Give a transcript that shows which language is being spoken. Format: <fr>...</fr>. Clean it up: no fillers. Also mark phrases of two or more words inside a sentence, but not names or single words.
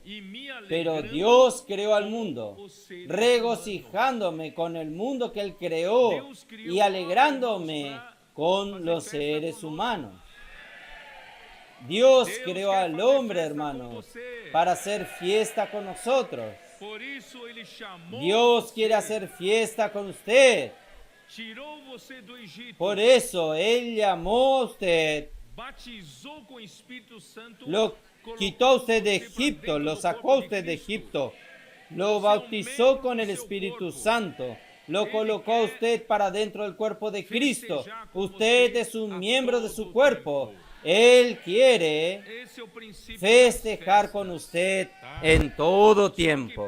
<pt>e me</pt> <es>Pero alegrando Dios creó al</es> <pt>com mundo, os seres</pt> <es>regocijándome con el mundo que Él creó y alegrándome con los seres humanos. Dios creó al hombre, hermanos, para hacer fiesta con nosotros.</es> <pt>Por isso ele chamou</pt> <es>Dios</es> <pt>você,</pt> <es>quiere hacer fiesta con usted.</es> <pt>tirou você do Egito,</pt> <es>Por eso Él llamó a usted,</es> <pt>batizou com o Espírito Santo,</pt> <es>quitó a usted de Egipto, lo sacó a usted de Egipto, lo bautizó con el Espíritu Santo, lo colocó a usted para dentro del cuerpo de Cristo. Usted es un miembro de su cuerpo. Él quiere festejar con usted en todo tiempo.</es>